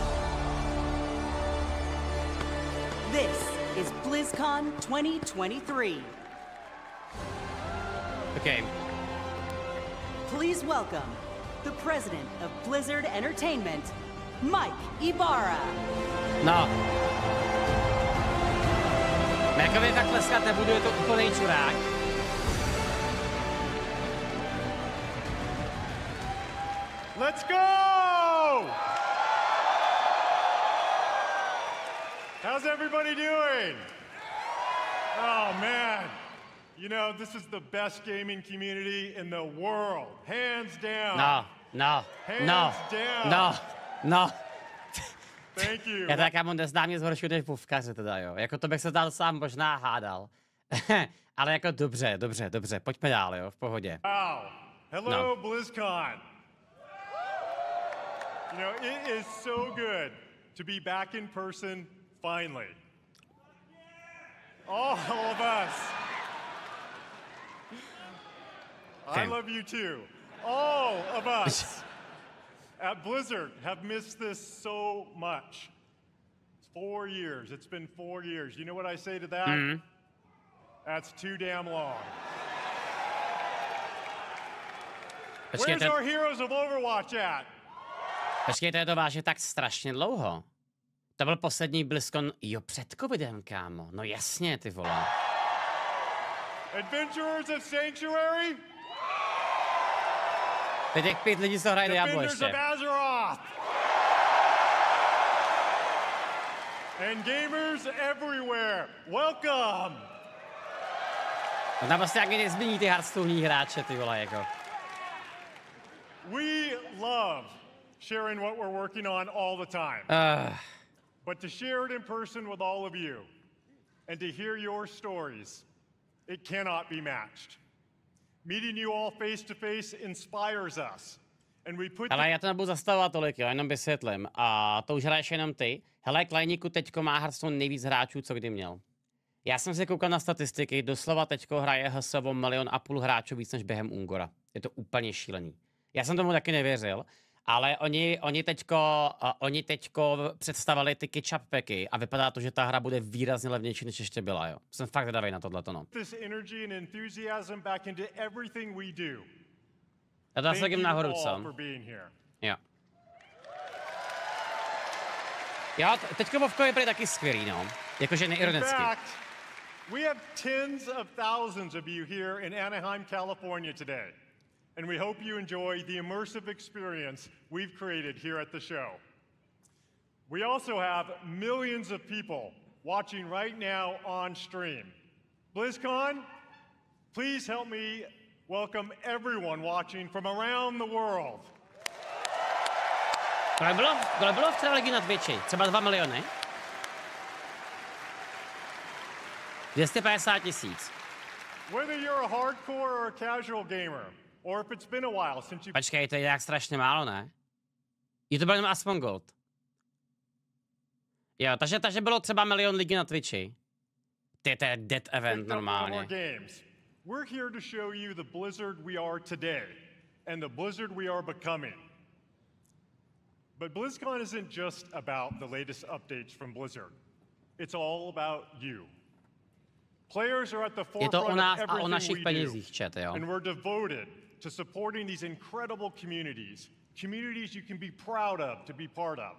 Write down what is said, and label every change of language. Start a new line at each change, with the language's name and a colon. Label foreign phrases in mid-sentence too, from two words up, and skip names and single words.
English: This is BlizzCon 2023. Okay. Please welcome the president of Blizzard Entertainment, Mike Ibarra. No.
Czech: Mikeovi tak tleskat nebudu, je to úplnej čurák.
English: Let's go! How's everybody doing? Oh man, you know, this is the best gaming community in the world, hands down. No. Thank you.
Czech: Já tak mám neznám nic horšího než bufkaře teda, jo. Jako to bych se dál sám možná hádal. Ale jako dobře, pojďme dál, jo, v pohodě.
English: Wow, hello BlizzCon. You know, it is so good to be back in person finally. All of us. I love you too. All of us at Blizzard have missed this so much. It's 4 years. It's been 4 years. You know what I say to that? That's too damn long. Where's our heroes of Overwatch at?
Czech: Počkejte, to váže tak strašně dlouho. To byl poslední BlizzCon, jo, před covidem, kámo. No jasně, ty vole.
English: Adventurers of Sanctuary?
Czech: Teď těch 5 lidí, co hrají Diablo ještě.
English: And gamers everywhere, welcome!
Czech: No tam prostě jak nezmění ty Hearthstone hráče, ty vole, jako.
English: We love sharing what we're working on all the time. But to share it in person with all of you and to hear your stories, it cannot be matched. Meeting you all face to face inspires us. And we put
Czech: Ale já to nebudu zastavovat tolik, jo, jenom vysvětlím. A to už hraješ jenom ty. Hele, Klejníku teďko má Hearthstone nejvíc hráčů, co kdy měl. Já jsem si koukal na statistiky, doslova teďko hraje HSV 1,5 milionu hráčů víc než během Ungora. Je to úplně šílený. Já jsem tomu taky nevěřil. Ale oni teďko představili ty catch-up packy a vypadá to, že ta hra bude výrazně levnější, než ještě byla, jo. Jsem fakt zvědavý na tohleto, no. Já to zase takým nahoru, co? Jo. Jo, teďko Vovko je prý taky skvělý, no. Jakože neironicky.
English: We have tens of thousands of you here in Anaheim, California today. And we hope you enjoy the immersive experience we've created here at the show. We also have millions of people watching right now on stream. BlizzCon, please help me welcome everyone watching from around the world.
Czech: Kolik bylo včera lidí na Twitchi? Třeba 2 miliony? 250 000.
English: Whether you're a hardcore or a casual gamer, or if it's been a while since you...
Czech: Počkej, to je jak strašně málo, ne? Je to bylo jenom Asmongold. Jo, takže bylo třeba 1 milion lidí na Twitchi. To je
English: dead event
Czech: normálně.
English: We're here to show you the Blizzard we are today and the Blizzard we are becoming. But BlizzCon isn't just about the latest updates from Blizzard. It's all about you. Players are at the forefront of everything we do, and we're devoted to supporting these incredible communities, communities you can be proud of to be part of.